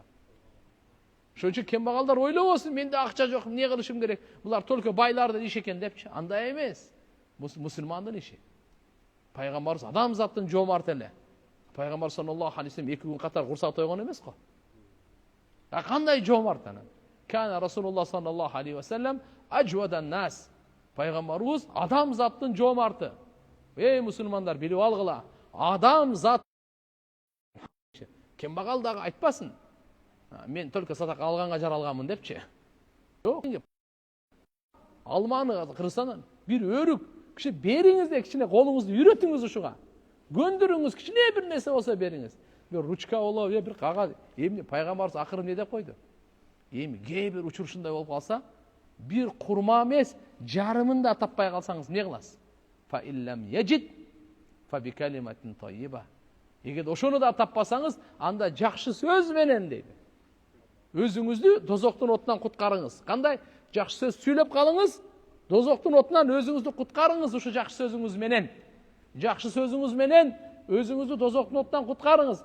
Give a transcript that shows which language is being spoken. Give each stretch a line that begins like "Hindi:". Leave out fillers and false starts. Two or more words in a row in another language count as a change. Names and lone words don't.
Kyrgyz: Ошон үчүн кембагалдар ойлобосун, менде акча жок, эмне кылышым керек? Булар только байлардын иши экен депчи. Андай эмес. Мусулмандын иши. Пайгамбарыбыз адамзаттын жоомарт эле. Пайгамбар
Arabic: صلى الله عليه وسلم
Kyrgyz: 2 күн катар курсак тойгон эмес го. Кандай жоомарт анан?
Arabic: كان رسول الله صلى الله عليه وسلم أجود الناس.
Kyrgyz: Пайгамбарыбыз адамзаттын жоомарты. Мусулмандар билип алгыла. Адамзат кембагал дагы айтпасын. Мен только садака алганга жаралганмын депчи. Жок. Алманы Кыргызстандан бир өрүк киши бериңиз де, кичине колуңузду үйрөтүңүз ушуга. Көндүрүңүз, кичине бир нерсе болсо бериңиз. Бир ручка болобу, бир кагаз. Эмне пайгамбарыбыз акыры эмне деп койду? Эми кээ бир учурушундай болуп калса, бир курма эмес, жарымын да таппай калсаңыз эмне кыласыз?
Arabic: فإن لم يجد فبكلمة طيبة.
Kyrgyz: Эгер ошону да таппасаңыз, анда жакшы сөз менен дейди. Өзүңүздү дозоктун отунан куткарыңыз. Кандай? Жакшы сөз сүйлөп калыңыз, Дозоктун отунан өзүңүздү куткарыңыз ушу жакшы сөзүңүз менен. Жакшы сөзүңүз менен өзүңүздү дозоктун отунан куткарыңыз.